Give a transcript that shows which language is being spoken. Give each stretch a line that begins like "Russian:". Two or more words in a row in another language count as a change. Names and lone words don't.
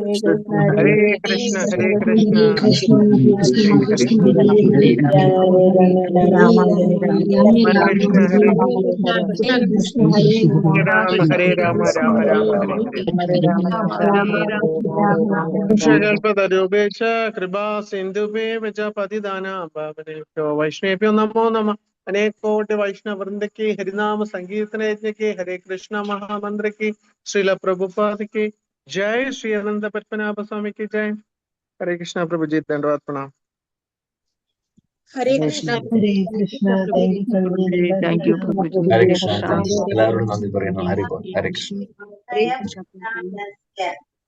Sanskrit: ഹരേ കൃഷ്ണ ഹരേ കൃഷ്ണ ഹരേ രാമ രാമ രാമ ഹരേ രൂപേക്ഷ കൃപാ സിന്ധുഭേവ ച പതിദാന ഭാവനേഭ്യോ വൈഷ്ണവേഭ്യോ നമോ നമഃ.
Hindi: अनेक कोटि वैष्णव वृंद की हरिनाम संकीर्तन यज्ञ के हरे कृष्ण महामंत्र की श्रील प्रभुपाद की जय. श्री अनंत पद्मनाभ स्वामी की जय. हरे कृष्ण प्रभु जी. धन्यवाद. प्रणाम. हरे कृष्ण.
English: thank you പ്രഭുജി.
Malayalam: ഹരേ കൃഷ്ണ. എല്ലാവരോടും നന്ദി പറയുന്നു. ഹരി ബോൾ. ഹരേ കൃഷ്ണ.
Hindi: हरे कृष्ण.